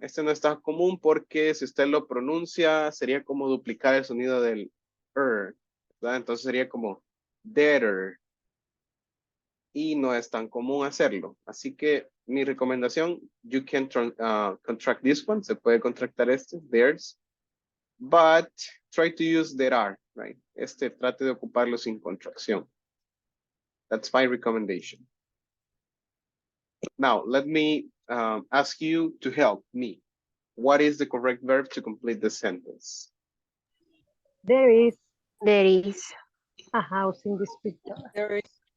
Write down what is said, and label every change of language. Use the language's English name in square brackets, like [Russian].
[Spanish] Este no es tan común porque si usted lo pronuncia, sería como duplicar el sonido del ¿verdad? Entonces sería como better. Y no es tan común hacerlo. Así que mi recomendación, [English] you can contract this one. [Spanish] Se puede contractar este, theirs. [English] But try to use there are, right? [Spanish] Trate de ocuparlo sin contracción. [English] That's my recommendation. Now, let me ask you to help me. What is the correct verb to complete the sentence? There is a house in this picture. There is.